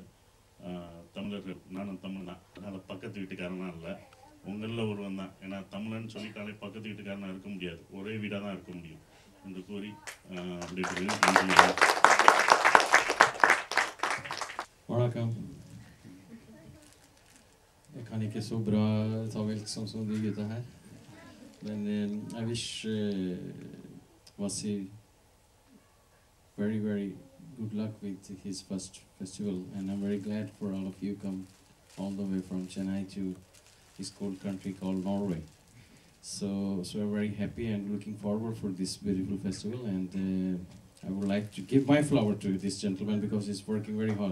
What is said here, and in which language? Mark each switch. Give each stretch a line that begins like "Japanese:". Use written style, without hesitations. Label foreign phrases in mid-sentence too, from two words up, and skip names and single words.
Tamil: தமிழர்கள், நானும் தமிழ் தான், அதனால் பக்கத்து வீட்டுக்காரனா இல்லை, உங்களில் ஒருவன் தான். ஏன்னா தமிழன்னு சொல்லிட்டாலே பக்கத்து வீட்டுக்காரனா இருக்க முடியாது, ஒரே வீடாக தான் இருக்க முடியும் என்று கூறி வணக்கம்.
Swedish: Jag kan inte så bra engelska som du gör här.
English: Men I wish Vasi very good luck with his first festival, and I'm very glad for all of you come all the way from Chennai to this cold country called Norway. So I'm very happy and looking forward for this beautiful festival, and I would like to give my flower to this gentleman because he's working very hard.